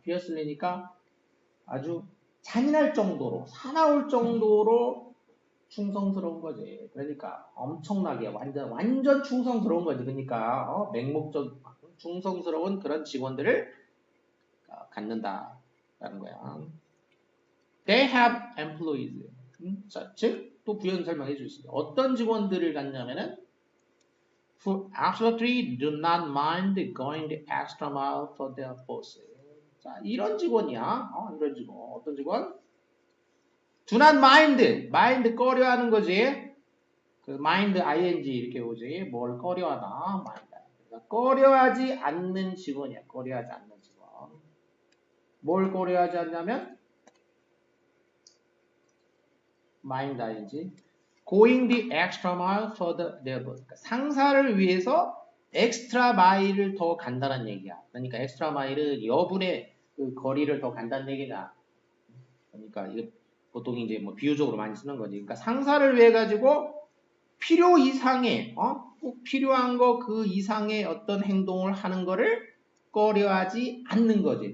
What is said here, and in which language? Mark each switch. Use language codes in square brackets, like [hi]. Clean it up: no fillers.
[ko] fierce니까 아주 잔인할 정도로 사나울 정도로 충성스러운 거지. 그러니까 엄청나게 완전 충성스러운 거지. 그러니까 맹목적 충성스러운 그런 직원들을 갖는다라는 거야. [en] They have employees. [ko] 자, 즉 또 부연 설명해 줄 수 있어요. 어떤 직원들을 갖냐면은 [en] who absolutely do not mind going the extra mile for their boss. [ko] 자, 이런 직원이야. 이런 직원. 어떤 직원? [en] Do not mind [ko] 꺼려하는 거지. 그 mind ing 이렇게 오지. 뭘 꺼려하나? mind. 그러니까 꺼려하지 않는 직원이야. 꺼려하지 않는 직원. 뭘 꺼려하지 않냐면 mind ing. [en] Going the extra mile for their boss. [ko] 그러니까 상사를 위해서 엑스트라 마일을 더 간다는 얘기야. 그러니까 엑스트라 마일은 여분의 그 거리를 더 간다는 얘기다. 그러니까 이게 보통 이제 뭐 비유적으로 많이 쓰는 거지. 그러니까 상사를 위해 가지고 필요 이상의 꼭 필요한 거 그 이상의 어떤 행동을 하는 거를 꺼려하지 않는 거지.